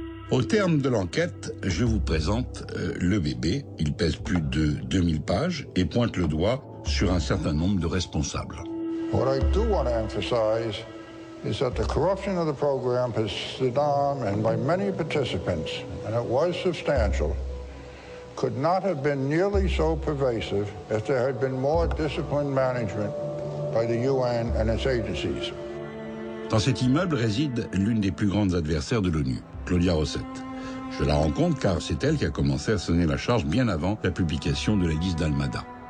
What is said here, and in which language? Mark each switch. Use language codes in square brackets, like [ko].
[fr] Au terme de l'enquête, je vous présente le bébé. Il pèse plus de 2000 pages et pointe le doigt sur un certain nombre de responsables. [en] What I do want to emphasize is that the corruption of the program has stood on and by many participants, and it was substantial, could not have been nearly so pervasive if there had been more disciplined management by the UN and its agencies. [fr] Dans cet immeuble réside l'une des plus grandes adversaires de l'ONU, Claudia Rosset. Je la rencontre car c'est elle qui a commencé à sonner la charge bien avant la publication de la liste d'Almada.